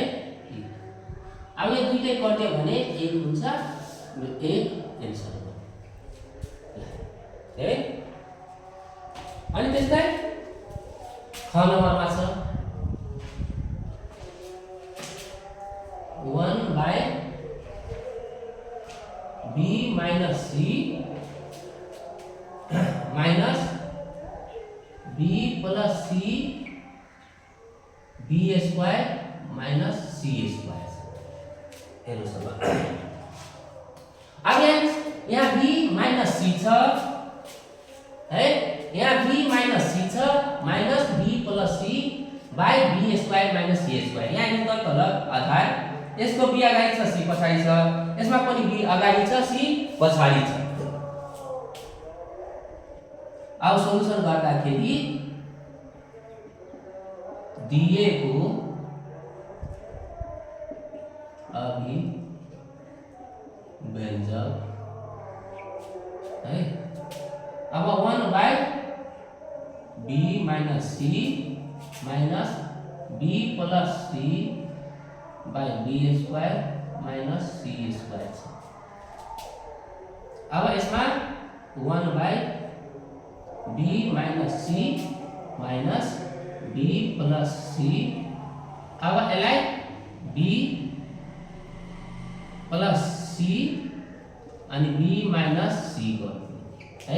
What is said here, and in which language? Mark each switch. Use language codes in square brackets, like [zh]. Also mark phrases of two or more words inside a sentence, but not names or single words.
[ne] अब यो दुईटै कट्यो भने एक हुन्छ, एक एन्सर हो है। अनि त्यस्तै ख नम्बरमा छ [en] 1 by b minus c minus b plus c b square minus c square. [ne] हेर्नुहोस् अब यहाँ [en] b minus c [ne] छ है, यहाँ [en] b minus c छ minus b plus c by b square minus c square। [ne] यहाँ निकट तल आधार, यसको बी अगाडि छ सी पछाडि छ, यसमा पनि बी अगाडि छ सी पछाडि छ। अब सोलुसन गर्दाखेरि दिएको अभिव्यञ्जक है। [en] अब 1 by b minus c minus b plus c by b square minus c square छ। [ne] अब यसमा [en] 1 by b minus c minus b plus c, [ne] अब यसलाई [en] b plus c अनि b minus c [ne] गर्नु है।